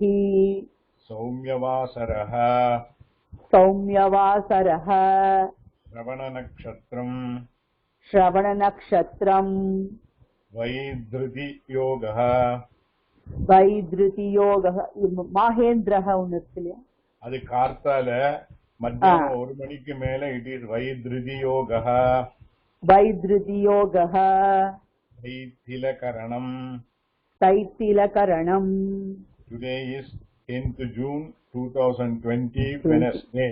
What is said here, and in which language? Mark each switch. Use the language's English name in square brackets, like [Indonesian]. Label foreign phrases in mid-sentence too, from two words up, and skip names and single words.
[Sanskrit] सौम्यवासरः सौम्यवासरः श्रवणनक्षत्रम् वैधृतियोगः वैधृतियोगः माहेन्द्रः उन्नतिले [Tamil] அது கார்த்தால மத்தியானம் 1 மணிக்கு மேல [English] it is [Tamil] வைத்ருதியோகः [Sanskrit] वैधृतियोगः தைத்திலகரணம் तैतिलकरणम् [English] today is 10th June 2020 Wednesday.